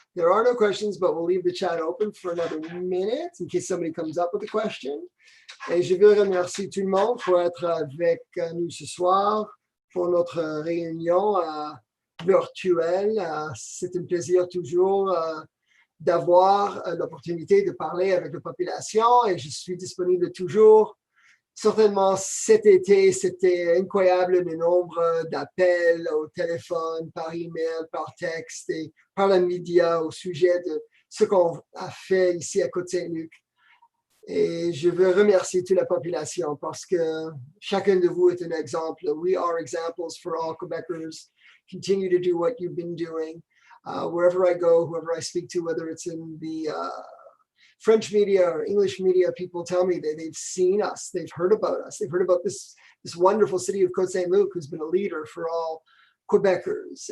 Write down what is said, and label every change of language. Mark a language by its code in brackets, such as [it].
[en] There are no questions, but we'll leave the chat open for another minute in case somebody comes up with a question. [fr] Et je veux remercier tout le monde pour être avec nous ce soir pour notre réunion virtuelle. C'est un plaisir toujours d'avoir l'opportunité de parler avec la population et je suis disponible toujours. Certainement, cet été, c'était incroyable le nombre d'appels au téléphone, par email, par texte et par les médias au sujet de ce qu'on a fait ici à Côte Saint-Luc. Et je veux remercier toute la population parce que chacun de vous est un exemple. [en] We are examples for all Quebecers. Continue to do what you've been doing. Wherever I go, whoever I speak to, whether it's in the French media or English media, people tell me that they've seen us, they've heard about us, they've heard about this wonderful city of Côte Saint-Luc who's been a leader for all Quebecers.